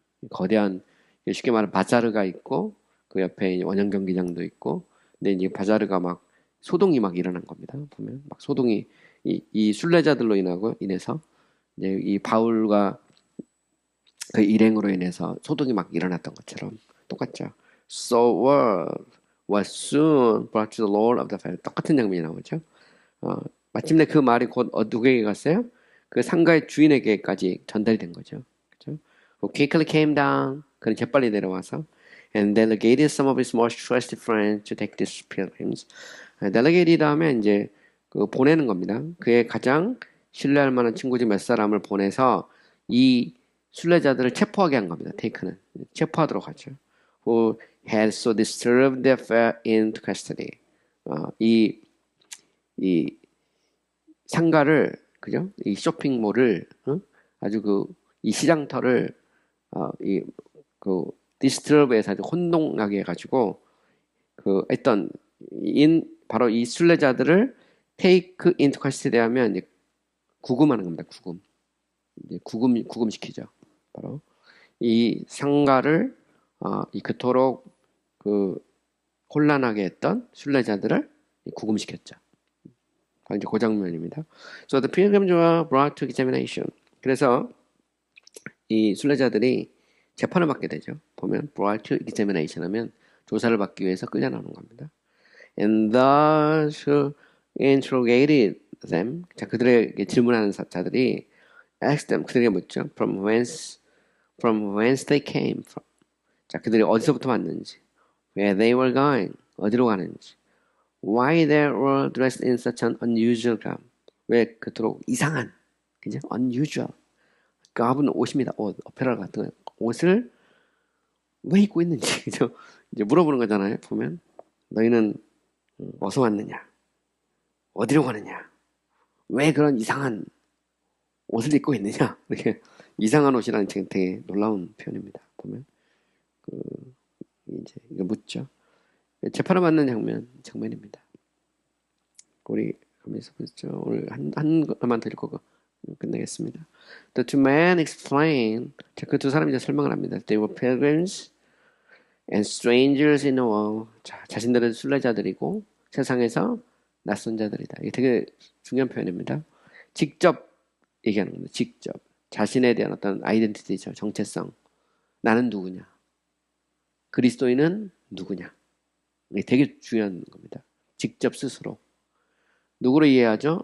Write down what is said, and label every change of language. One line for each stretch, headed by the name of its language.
Korean: 거대한 쉽게 말하면 바자르가 있고 그 옆에 원형 경기장도 있고 근데 이제 바자르가 막 소동이 막 일어난 겁니다. 보면 막 소동이 이 순례자들로 인해서 이제 이 바울과 그 일행으로 인해서 소동이 막 일어났던 것처럼 똑같죠.
English: So word was soon brought to the Lord of the fair.
Korean: 똑같은 장면이 나오죠. 마침내 그 말이 곧 누구에게 갔어요? 그 상가의 주인에게까지 전달이 된 거죠. 그렇죠?
English: quickly came down.
Korean: 그는 재빨리 내려와서
English: and delegated some of his most trusted friends to take these pilgrims.
Korean: delegate 다음에 이제 보내는 겁니다. 그의 가장 신뢰할 만한 친구 중 몇 사람을 보내서 이 순례자들을 체포하게 한 겁니다. 테이크는 체포하도록 하죠.
English: Who had so disturbed their fare into custody.
Korean: 이 상가를 그죠? 이 쇼핑몰을 아주 이 시장터를 디스트럽에서 아주 혼동나게 해가지고 했던 바로 이 순례자들을
English: take into custody
Korean: 하면 이제 구금하는 겁니다. 이제 구금시키죠. 바로 이 상가를 그토록 혼란하게 했던 순례자들을 구금시켰죠. 이제 그 장면입니다.
English: So the pilgrims were brought to examination.
Korean: 그래서 이 순례자들이 재판을 받게 되죠. 보면
English: brought to examination
Korean: 하면 조사를 받기 위해서 끌려 나오는 겁니다.
English: And thus who interrogated them.
Korean: 자, 그들에게 질문하는 자들이
English: asked them.
Korean: 그들에게 묻죠.
English: From whence they came from.
Korean: 자, 그들이 어디서부터 왔는지,
English: where they were going,
Korean: 어디로 가는지,
English: why they were dressed in such an unusual garb.
Korean: 왜 그토록 이상한, 그죠? unusual. garb은 옷입니다. 오페라 같은 옷을 왜 입고 있는지, 그죠? 이제 물어보는 거잖아요. 보면 너희는 어디서 왔느냐? 어디로 가느냐? 왜 그런 이상한 옷을 입고 있느냐? 이렇게 이상한 옷이라는 되게 놀라운 표현입니다. 보면 이제 이거 묻죠. 재판을 받는 장면입니다. 우리 가면서 보죠. 오늘 한 것만 더 읽고 끝내겠습니다.
English: The two men explain.
Korean: 그 두 사람이 이제 설명을 합니다.
English: They were pilgrims and strangers in the world.
Korean: 자, 자신들은 순례자들이고 세상에서 낯선 자들이다. 이게 되게 중요한 표현입니다. 직접 얘기하는 겁니다. 직접 자신에 대한 어떤 아이덴티티죠. 정체성. 나는 누구냐? 그리스도인은 누구냐? 이게 되게 중요한 겁니다. 직접 스스로. 누구로 이해하죠?